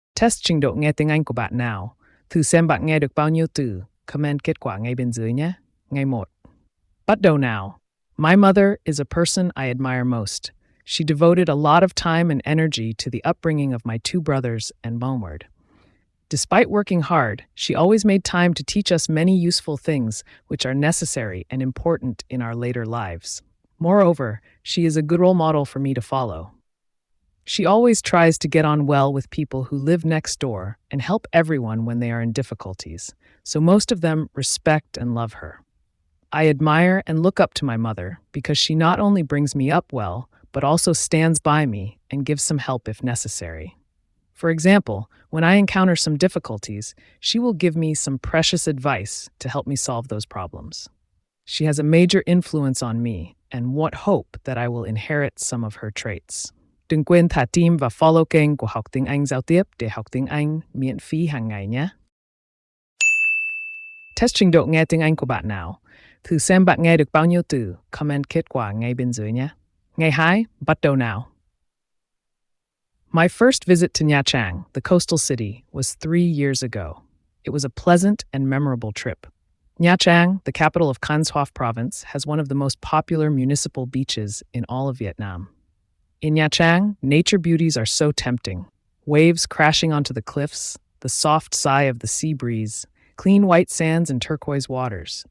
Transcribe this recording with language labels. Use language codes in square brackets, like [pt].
[vi] Test trình độ nghe tiếng Anh của bạn nào. Thử xem bạn nghe được bao nhiêu từ. Comment kết quả ngay bên dưới nhé. Ngày 1. Bắt đầu nào. [en] My mother is a person I admire most. She devoted a lot of time and energy to the upbringing of my two brothers and Momward. Despite working hard, she always made time to teach us many useful things which are necessary and important in our later lives. Moreover, she is a good role model for me to follow. She always tries to get on well with people who live next door and help everyone when they are in difficulties, so most of them respect and love her. I admire and look up to my mother because she not only brings me up well, but also stands by me and gives some help if necessary. For example, when I encounter some difficulties, she will give me some precious advice to help me solve those problems. She has a major influence on me, and what hope that I will inherit some of her traits. [vi] Đừng quên thả tim và follow kênh của Học Tiếng Anh Giao Tiếp để học tiếng Anh miễn phí hàng ngày nhé. Test trình độ nghe tiếng Anh của bạn nào. Thử xem bạn nghe được bao nhiêu từ. Comment kết quả ngay bên dưới nhé. Ngày 2, bắt đầu nào. [en] My first visit to Nha Trang, the coastal city, was 3 years ago. It was a pleasant and memorable trip. Nha Trang, the capital of Can Thuoc province, has one of the most popular municipal beaches in all of Vietnam. In Nha Trang, nature beauties are so tempting. Waves crashing onto the cliffs, the soft sigh of the sea breeze, clean white sands and turquoise waters.